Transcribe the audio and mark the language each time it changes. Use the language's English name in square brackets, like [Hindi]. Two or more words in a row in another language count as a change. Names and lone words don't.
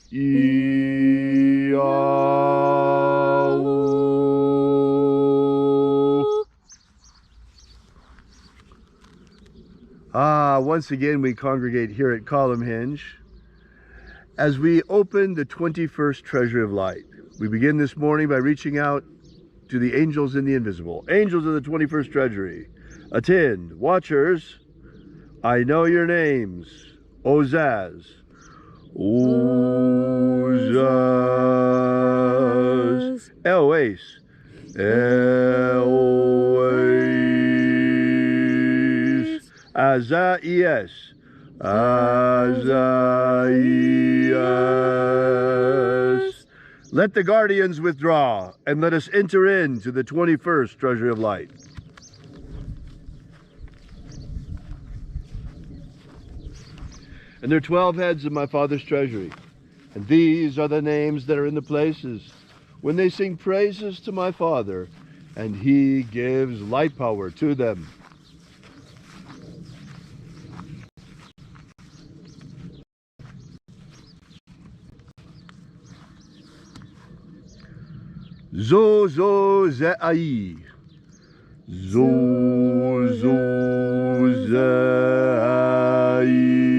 [English] Once again we congregate here at Column Hinge as we open the 21st Treasury of Light. We begin this morning by reaching out to the angels in the invisible. Angels of the 21st Treasury, attend. Watchers, I know your names. Ozaz. Ozaz. Elois. Elois. Azaias. Azaias. Let the guardians withdraw, and let us enter into the 21st Treasury of Light. And there are 12 heads of my Father's treasury, and these are the names that are in the places. When they sing praises to my Father, and he gives light power to them. Zo zo ze ai. Zo zo ze ai.